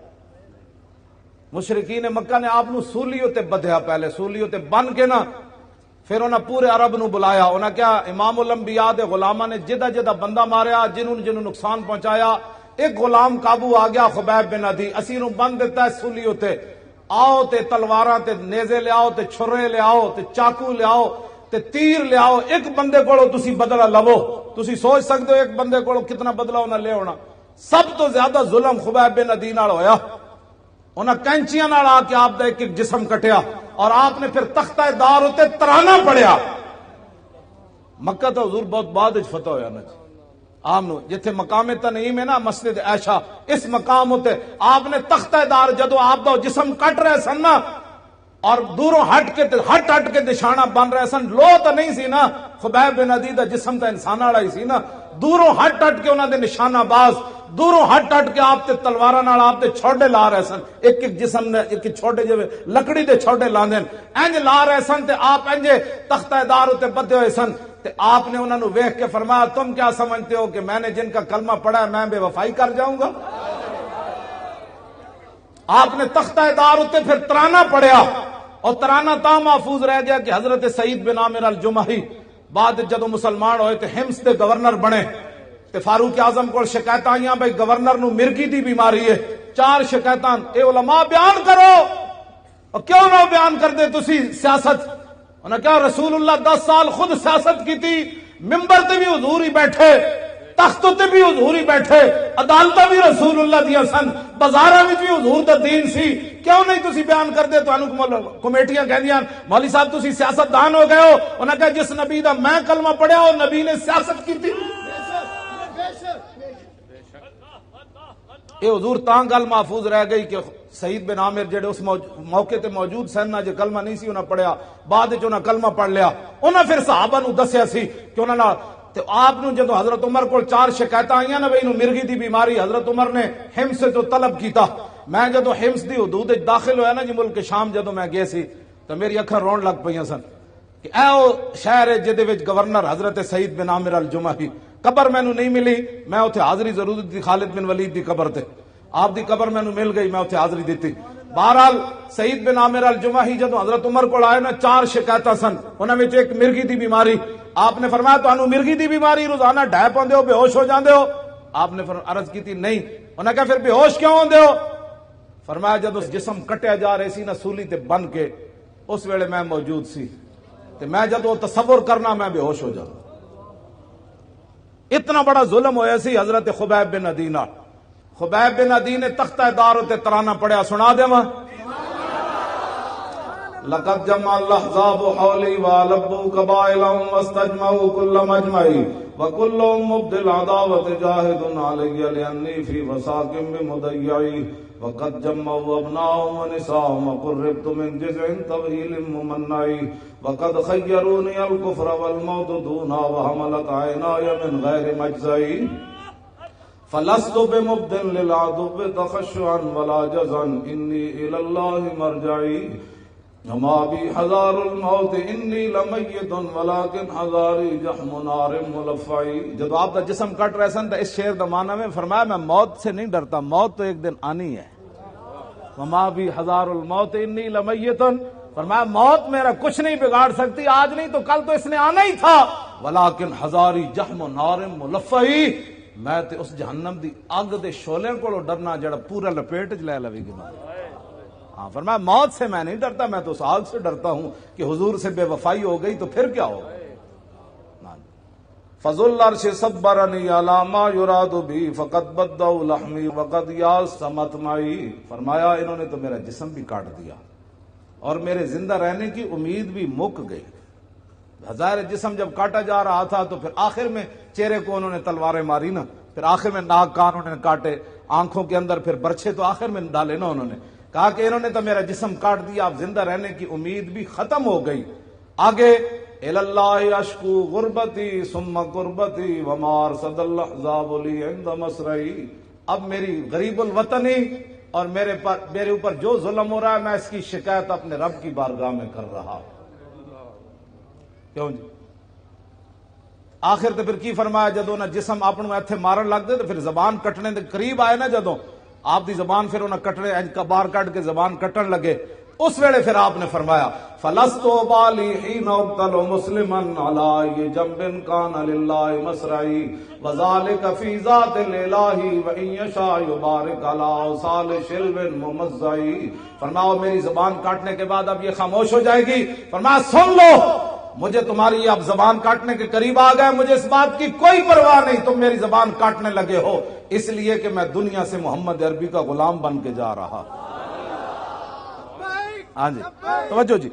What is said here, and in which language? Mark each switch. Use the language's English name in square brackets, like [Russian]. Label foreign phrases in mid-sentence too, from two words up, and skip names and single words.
[Punjabi] مشرکین مکہ نے آپ نو سولیوں تے بدھیا، پہلے سولیوں تے بن کے نا پھر انہاں پورے عرب نو بلایا. انہاں کیا امام الانبیاء دے غلاماں نے جدہ جدہ بندہ ماریا، جنہوں نقصان پہنچایا، ایک غلام قابو آ گیا خبیب بن عدی، اسی نو بند دیتا ہے سولیوں تے. آؤ تے تلواراں تے نیزے لے آؤ تے چھرے لے آؤ تے چاقو لے آؤ تے تیر لے آؤ، ایک بندے کولو تسی بدلہ لو. تسی سوچ سکتے ہو ایک بندے کولو کتنا بدلہ انہاں لے ہونا. سب تو زیادہ ظلم خبیب بن عدی نال ہویا. انہاں کینچیاں نال آ کے آپ دا ایک ایک جسم کٹیا اور آپ نے پھر تختہ دار اتے ترانہ پڑھیا. مکہ تو حضور بہت بعد وچ فتح ہویا نا آمنو، جتھے مقام تنعیم ہے نا مسجد عائشہ، اس مقام ہوتے آپ نے تختہ دار جدو آپ دا جسم کٹ رہے سن نا اور دوروں ہٹ کے نشانہ بن رہے سن، لو تو نہیں سی نا، خبیب بن عدی دا جسم تا انسان والا ہی سی نا. دوروں ہٹ کے انہاں دے نشانہ باز، دوروں ہٹ کے آپ تے تلواراں نال آپ تے چھوڑے لا رہے سن. ایک ایک جسم نے ایک چھوٹے جو لکڑی دے چھوڑے لاندے انج لا رہے سن تے آپ انج تختہ دار تے بدھے ہوئے سن. تے آپ نے انہاں نو ویکھ کے فرمایا [Urdu] تم کیا سمجھتے ہو کہ میں نے جن کا کلمہ پڑھا ہے میں بے وفائی کر جاؤں گا؟ [Punjabi] آپ نے تختہ دار تے پھر ترانہ پڑھیا اور ترانہ تا محفوظ رہ گیا کہ حضرت سعید بن عامر الجمحی بعد جدو مسلمان ہوئے تے حمص دے گورنر بنے تے فاروق اعظم کو شکایت آئیاں بھائی گورنر نو مرگی دی بیماری ہے. 4 شکایتاں اے علماء بیان کرو، اور کیوں نہ بیان کر دے تسی سیاست؟ انہاں کہا رسول اللہ 10 سال خود سیاست کی تھی، ممبر تے بھی حضور ہی بیٹھے، تخت تے بھی حضور ہی بیٹھے، عدالتاں بھی رسول اللہ دیا سن، بازاراں وچ بھی حضور دا دین سی، کیوں نہیں تسی بیان کردے؟ تانوں کمیٹیاں کہندیاں مولوی صاحب تسی سیاست دان ہو گئے ہو. انہاں کہا جس نبی دا میں کلمہ پڑھیا او نبی نے سیاست کی تھی. اے حضور تاں گل محفوظ رہ گئی کہ سعید بن عامر جڑے اس موقع تے موجود سن نہ، جو کلمہ نہیں سی انہاں پڑھیا، بعد وچ انہاں کلمہ پڑھ لیا. انہاں پھر صحابہ نو دسیا سی کہ انہاں نال تے آپ نو جدو حضرت عمر کو 4 شکایتاں آئیاں نا بھئی نو مرگی دی بیماری، حضرت عمر نے حمص سے تو طلب کیتا. میں جدو حمص دی حدود داخل ہویا نا جی ملک شام جدو میں گئے سی تو میری اکھاں رون لگ پئیاں سن کہ اے او شہر ہے جدے وچ گورنر حضرت سعید بن عامر الجمحی. قبر مینوں نہیں ملی، میں اوتھے حاضری ضرور دتی خالد بن ولید دی قبر تے، آپ دی قبر مینوں مل گئی، میں اوتھے حاضری دیتی. بہرحال سعید بن عامر الجمحی جدو حضرت عمر کو آئے نا 4 شکایتاں سن، انہاں وچ ایک مرگی دی بیماری. آپ نے فرمایا تانوں مرگی دی بیماری روزانہ ڈھے پوندے ہو، بے ہوش ہو جاندے ہو؟ [Urdu] آپ نے عرض کی تھی نہیں. [Punjabi] انہاں کہا پھر بے ہوش کیوں ہوندے ہو؟ فرمایا جدو جسم کٹیا جا رہے سی نا سولی تے بن کے، اس ویلے میں موجود سی تے میں جدو تصور کرنا میں بے ہوش ہو جاتا. اتنا بڑا ظلم ہویا سی حضرت خبیب بن عدی نال. خبیب بن عدی نے تختہ دار تے ترانہ پڑھیا، سنا دیواں. [Arabic] لقد جمع الاحزاب حولی والبوا قبائلهم واستجمعوا كل مجمعي وكلهم مبدل عداوة جاهد علي لأني في وساق بمضيعي وقد جمعوا ابناءهم ونساءهم وقربت من جزع طويل ممنعي وقد خيروني الكفر والموت دونا وحملت عيناي من غير مجزعي فلست بمبدل للعدو تخشعا ولا جزعا إني إلى الله مرجعي وما بي حذار الموت انی لمیت ولکن حذاری جحم نار ملفعی. [Urdu] جب آپ کا جسم کٹ رہا سن تو اس شعر دا معنی میں فرمایا میں موت سے نہیں ڈرتا، موت تو ایک دن آنی ہے. [Arabic] وما بی حذار الموت انی لمیت، [Urdu] فرمایا موت میرا کچھ نہیں بگاڑ سکتی، آج نہیں تو کل تو اس نے آنا ہی تھا. [Arabic] ولکن حذاری جحم نار ملفعی، [Punjabi] میں تے اس جہنم دی اگ دے شعلے کو ڈرنا جڑا پورا لپیٹ چ لے لوے گی. [Urdu] ہاں فرمایا موت سے میں نہیں ڈرتا، میں تو اس آگ سے ڈرتا ہوں کہ حضور سے بے وفائی ہو گئی تو پھر کیا ہوگا. [Arabic] فضل العرش صبرنی علی ما یراد بی فقد بدوا لحمی وقد یاس مطمعی. [Urdu] فرمایا انہوں نے تو میرا جسم بھی کاٹ دیا اور میرے زندہ رہنے کی امید بھی مک گئی. ہزار جسم جب کاٹا جا رہا تھا تو پھر آخر میں چہرے کو انہوں نے تلواریں ماری نا، پھر آخر میں ناک کان انہوں نے کاٹے، آنکھوں کے اندر پھر برچھے تو آخر میں ڈالے نا. انہوں نے کہا کہ انہوں نے تو میرا جسم کاٹ دیا، اب زندہ رہنے کی امید بھی ختم ہو گئی. [Arabic] آگے الاللہ اشکو غربتی ثم قربتی وما ارصد الاحزاب لی عند مسرعی. [Urdu] اب میری غریب الوطنی اور میرے اوپر جو ظلم ہو رہا ہے میں اس کی شکایت اپنے رب کی بارگاہ میں کر رہا ہوں. [Punjabi] کیوں جی؟ آخر تو پھر کی فرمایا جدوں نہ جسم اپنوں ایتھے مارن لگ دے تو پھر زبان کٹنے دے قریب آئے نا، جدوں آپ دی زبان پھر انہیں کٹنے باہر کٹ کے زبان کٹن لگے، اس ویلے پھر آپ نے فرمایا [Arabic] فلست بالی حین اقتل مسلما علی جنب کان للہ مسرعی وذالک فی ذات الالہ وان یشاء یبارک علی اوصال شلو ممزعی. [Urdu] فرمایا میری زبان کاٹنے کے بعد اب یہ خاموش ہو جائے گی. فرمایا سن لو، مجھے تمہاری اب زبان کاٹنے کے قریب آ گئے، مجھے اس بات کی کوئی پرواہ نہیں تم میری زبان کاٹنے لگے ہو، اس لیے کہ میں دنیا سے محمد عربی کا غلام بن کے جا رہا. ہاں جی توجہ جی.